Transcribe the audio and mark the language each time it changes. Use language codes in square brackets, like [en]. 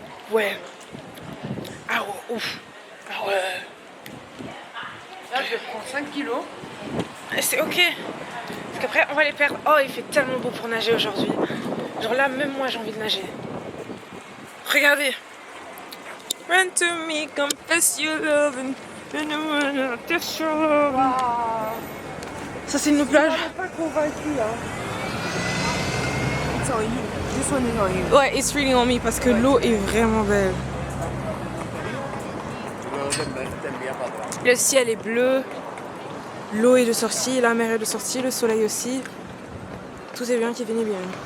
[fr] Ouais. Ah ouais, ouf. Ah ouais. Là, je prends 5 kilos. C'est ok. Parce qu'après, on va les perdre. Oh, il fait tellement beau pour nager aujourd'hui. Genre là, même moi, j'ai envie de nager. Regardez. [en] Run to me, confess your love and test your love. [fr] Waouh. Ça, c'est une plage. Je suis pas convaincue là. [en] It's on you. This one is on you. [fr] Ouais, [en] it's really on me [fr] parce que l'eau est vraiment belle. Le ciel est bleu. L'eau est de sortie, la mer est de sortie, le soleil aussi. Tout est bien qui finit bien.